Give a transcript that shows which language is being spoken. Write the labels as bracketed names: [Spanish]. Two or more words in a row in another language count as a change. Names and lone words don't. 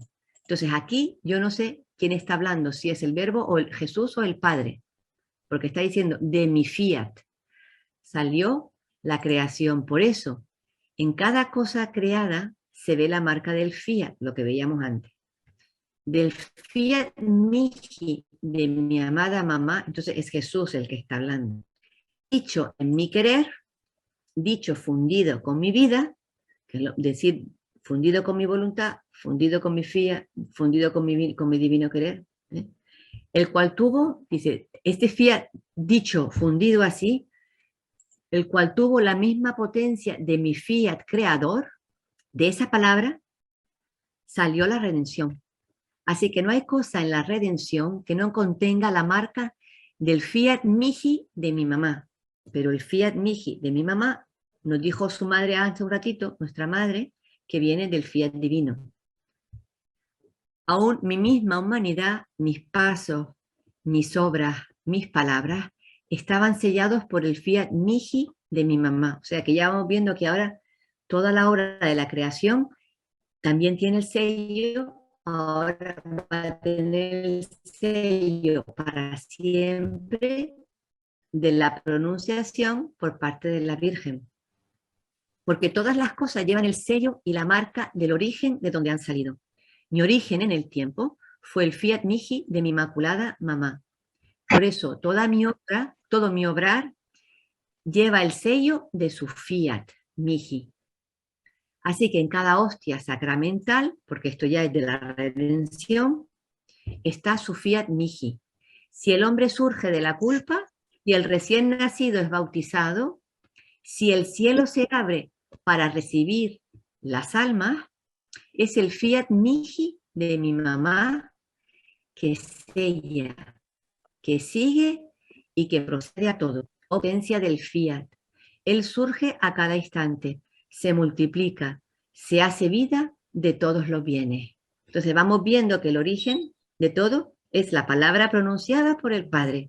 [Spanish] Entonces aquí yo no sé quién está hablando, si es el Verbo o el Jesús o el Padre, porque está diciendo de mi fiat salió la creación. Por eso, en cada cosa creada se ve la marca del fiat, lo que veíamos antes. [Latin] Del fiat mihi, [Spanish] de mi amada mamá, entonces es Jesús el que está hablando. Dicho en mi querer, dicho fundido con mi vida, que es decir, fundido con mi voluntad, fundido con mi fiat, fundido con mi divino querer, ¿eh? El cual tuvo, dice, este fiat dicho, fundido así, el cual tuvo la misma potencia de mi fiat creador, de esa palabra salió la redención. Así que no hay cosa en la redención que no contenga la marca del [Latin] fiat mihi [Spanish] de mi mamá. Pero el [Latin] fiat mihi [Spanish] de mi mamá, nos dijo su madre hace un ratito, nuestra madre, que viene del fiat divino. Aún mi misma humanidad, mis pasos, mis obras, mis palabras, estaban sellados por el [Latin] fiat mihi [Spanish] de mi mamá. O sea que ya vamos viendo que ahora toda la obra de la creación también tiene el sello, ahora va a tener el sello para siempre de la pronunciación por parte de la Virgen. Porque todas las cosas llevan el sello y la marca del origen de donde han salido. Mi origen en el tiempo fue el [Latin] fiat mihi [Spanish] de mi inmaculada mamá. Por eso toda mi obra, todo mi obrar lleva el sello de su [Latin] fiat mihi. [Spanish] Así que en cada hostia sacramental, porque esto ya es de la redención, está su [Latin] fiat mihi. [Spanish] Si el hombre surge de la culpa y el recién nacido es bautizado, si el cielo se abre para recibir las almas, es el [Latin] fiat mihi [Spanish] de mi mamá que sella, que sigue y que procede a todo. Potencia del fiat. Él surge a cada instante, se multiplica, se hace vida de todos los bienes. Entonces vamos viendo que el origen de todo es la palabra pronunciada por el Padre.